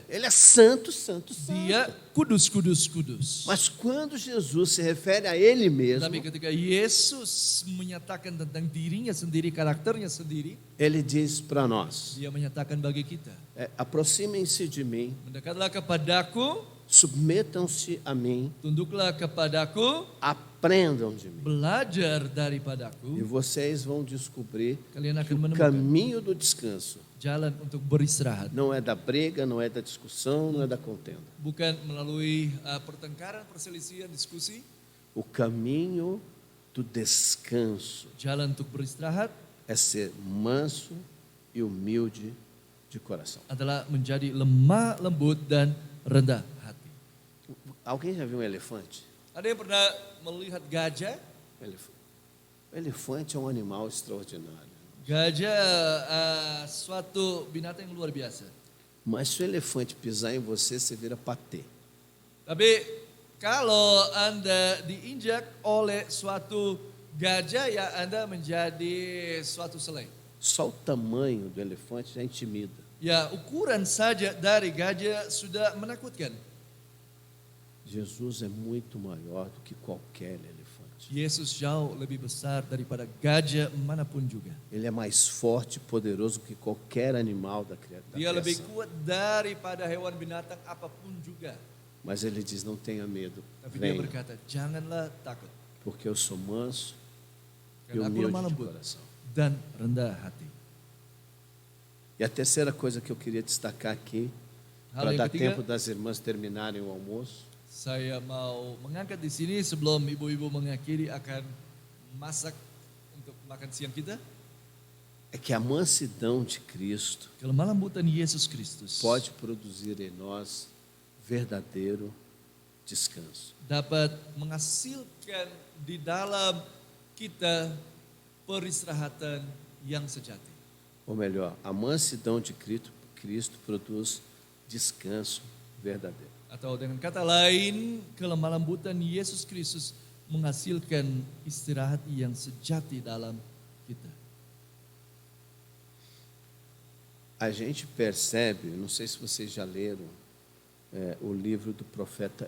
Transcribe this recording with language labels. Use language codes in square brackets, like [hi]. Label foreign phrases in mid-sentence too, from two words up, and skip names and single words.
[pt] Ele é santo, santo, [id] Dia [pt] santo. [id] kudus, kudus, kudus. [pt] Mas quando Jesus se refere a ele mesmo, [id] Tapi ketika Yesus menyatakan tentang dirinya sendiri, karakternya sendiri, [pt] ele diz para nós, [id] Dia menyatakan bagi kita, [pt] aproximem-se de mim, [id] mendekatlah kepadaku, [pt] submetam-se a mim, [id] tunduklah kepadaku, [pt] aprendam de mim. [id] belajar [pt] E [id] daripadaku, [pt] vocês vão descobrir [id] kalian [pt] que [id] akan [pt] o [id] menemukan [pt] caminho do descanso [id] jalan untuk beristirahat. [pt] não é da briga, não é da discussão, não é da contenda. [id] Bukan melalui pertengkaran, perselisihan, diskusi. [pt] O caminho do descanso [id] Jalan untuk beristirahat [pt] é ser manso e humilde de coração. [id] adalah menjadi lemah lembut dan rendah hati. [pt] Alguém já viu um elefante? [id] Ada yang pernah melihat gajah? [pt] O elefante é um animal extraordinário. [id] Gajah suatu binatang yang luar biasa. [pt] Mas se o elefante pisar em você, você vira patê. [id] Tapi kalau Anda diinjak oleh suatu gajah, ya Anda menjadi suatu selai. [pt] Só o tamanho do elefante já intimida. [id] Ya, ukuran saja dari gajah sudah menakutkan. [pt] Jesus é muito maior do que qualquer elefante. [id] Yesus jauh lebih besar daripada gajah manapun juga. [pt] Ele é mais forte e poderoso que qualquer animal da [id] Dia lebih [pt] criação. [id] kuat daripada hewan binatang apapun juga. [pt] Mas ele diz, não tenha medo, [id] Tapi dia [pt] venha, [id] berkata, janganlah takut. [pt] porque eu sou manso e [id] Karena aku lemah [pt] humilde de [id] lembut [pt] coração. [id] dan rendah hati. [pt] E a terceira coisa que eu queria destacar aqui, [id] Hal [pt] para [id] yang [pt] dar [id] ketiga, [pt] tempo das irmãs terminarem o almoço, [id] saya mau mengangkat di sini sebelum ibu-ibu mengakhiri akan masak untuk makan siang kita. [pt] é que a mansidão de Cristo [id] Kelemah lembutan Yesus Kristus [pt] pode produzir em nós verdadeiro descanso. [id] dapat menghasilkan di dalam kita peristirahatan yang sejati. [pt] Ou melhor, a mansidão de Cristo produz descanso verdadeiro. [id] Atau dengan kata lain, kelemah lembutan Yesus Kristus menghasilkan istirahat yang sejati dalam kita. [pt] A gente percebe, não sei se vocês já leram o livro do profeta